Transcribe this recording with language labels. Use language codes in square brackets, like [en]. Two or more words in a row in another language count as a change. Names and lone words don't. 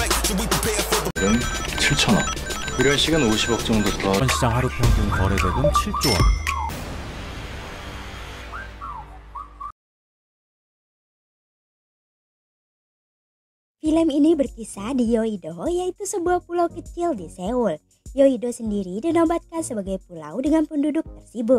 [ko] 은 7천억. 일원식은 50억 정도 더. 이번 시장 하루 평균 거래대금 7조 원. [id] Film ini berkisah di Yeouido, yaitu sebuah pulau kecil di Seoul. Yeouido sendiri dinobatkan sebagai pulau dengan penduduk tersibuk.